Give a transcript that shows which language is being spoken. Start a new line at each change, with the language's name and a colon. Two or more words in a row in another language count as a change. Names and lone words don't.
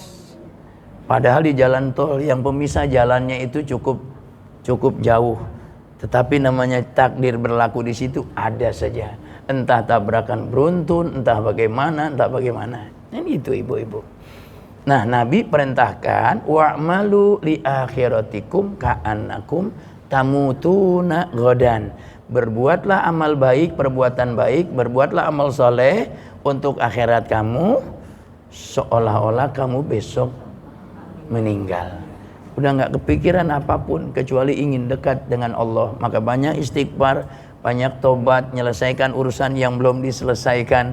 Indonesian: Padahal di jalan tol yang pemisah jalannya itu cukup jauh. Tetapi namanya takdir berlaku di situ ada saja. Entah tabrakan beruntun, entah bagaimana. Ini itu ibu-ibu. Nah, Nabi perintahkan
Arabic: واعملوا لآخرتكم كأنكم تموتون غدا.
Indonesian: Berbuatlah amal baik, perbuatan baik, berbuatlah amal soleh untuk akhirat kamu seolah-olah kamu besok meninggal. Udah nggak kepikiran apapun kecuali ingin dekat dengan Allah. Maka banyak istighfar, banyak tobat, menyelesaikan urusan yang belum diselesaikan.